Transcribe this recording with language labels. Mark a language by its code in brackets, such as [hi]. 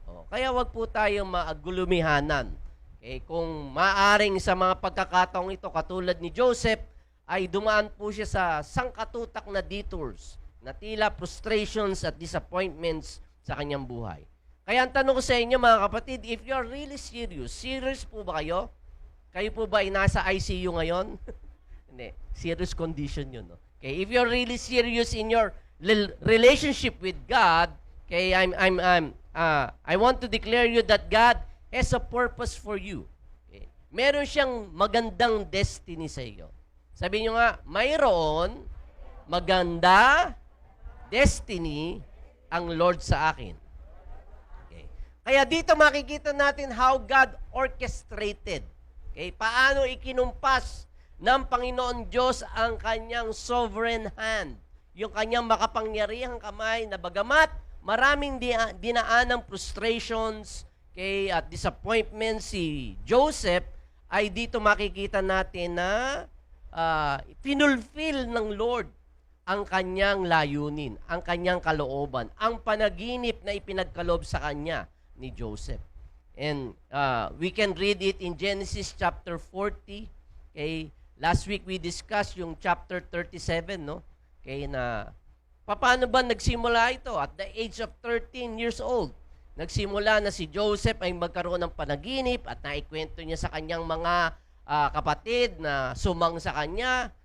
[tl] Kaya wag po tayong maagulumihanan. Okay? Kung maaring sa mga pagkakataong ito, katulad ni Joseph, ay dumaan po siya sa sangkatutak na detours, na tila frustrations at disappointments sa kanyang buhay. Kaya ang tanong ko sa inyo, mga kapatid, [en] if you're really serious [tl] po ba kayo? Kayo po ba ay nasa ICU ngayon? Hindi, serious condition yun. No? [en] Okay, if you're really serious in your relationship with God, okay, I want to declare you that God has a purpose for you. Okay? [tl] Meron siyang magandang destiny sa iyo. Sabi nyo nga, mayroon maganda destiny ang Lord sa akin. Okay? Kaya dito makikita natin [en] how God orchestrated. [tl] Okay? Paano ikinumpas ng Panginoon Diyos ang kanyang sovereign hand. Yung kanyang makapangyarihang kamay na bagamat maraming dinaanang frustrations at disappointments si Joseph, ay dito makikita natin na finulfill ng Lord ang kanyang layunin, ang kanyang kalooban, ang panaginip na ipinagkaloob sa kanya ni Joseph. [en] And we can read it in Genesis chapter 40. Okay? Last week we discussed yung chapter 37, no? [tl] Okay, na paano ba nagsimula ito? [en] At the age of 13 years old, [tl] nagsimula na si Joseph ay magkaroon ng panaginip at naikwento niya sa kanyang mga kapatid na sumang sa kanya.